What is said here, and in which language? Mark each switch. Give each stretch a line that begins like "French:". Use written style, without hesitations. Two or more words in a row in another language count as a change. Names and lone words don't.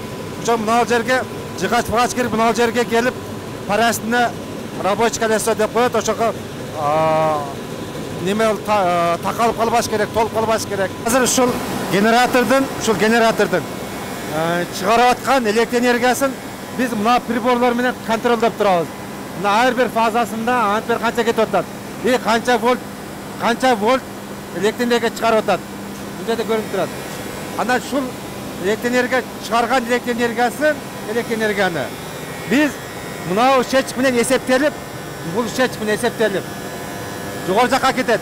Kyrgyz: Ошо мына жерге жыгач-багач кирип, мына жерге келип, парасына
Russian: рабочий колесо
Kyrgyz: деп коет. Ошого неме такалып калбаш керек, толуп калбаш керек. Азыр ушул генератордун чыгарып аткан электр энергиясын биз мына приборлар менен контролдоп турабыз. Мына ар бир фазасында ампер канча кетип атат, канча вольт электр энергия чыгарып атат. Бул жерде көрүнүп турат. Анан ушул электр энергия чыгарган электр энергияны биз мына чечик менен эсептелип, бул ишеч менен эсептелип жогору жакка кетет.